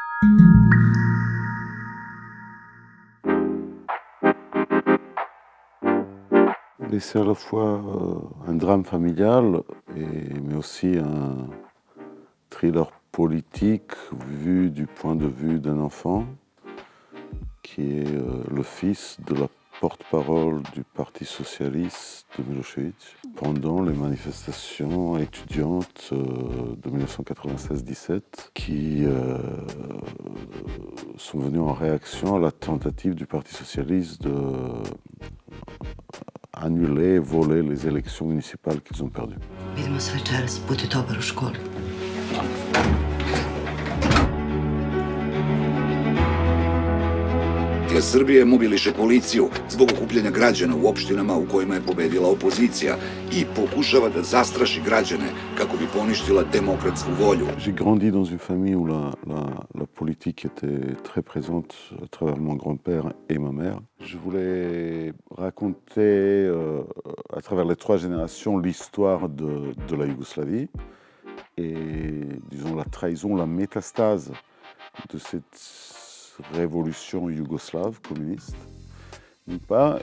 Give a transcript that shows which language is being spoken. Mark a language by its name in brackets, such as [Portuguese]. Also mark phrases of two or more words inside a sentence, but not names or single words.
[French] Et c'est à la fois un drame familial, mais aussi un thriller politique vu du point de vue d'un enfant qui est le fils de la porte-parole du Parti socialiste de Milošević pendant les manifestations étudiantes de 1996-17 qui sont venues en réaction à la tentative du Parti socialiste de annuler, voler les élections municipales qu'ils ont perdues. [Serbian] Vidimo se večeras, budi dobar u školi. Srbije mobiliše policiju zbog okupljanja građana u opštinama u kojima je pobedila opozicija i pokušava da zastraši građane kako bi poništila demokratsku volju. [French] J'ai grandi dans une famille où la politique était très présente à travers mon grand-père et ma mère. Je voulais raconter à travers les trois générations l'histoire de la Yougoslavie et disons la trahison, la métastase de cette révolution yougoslave communiste, d'une part.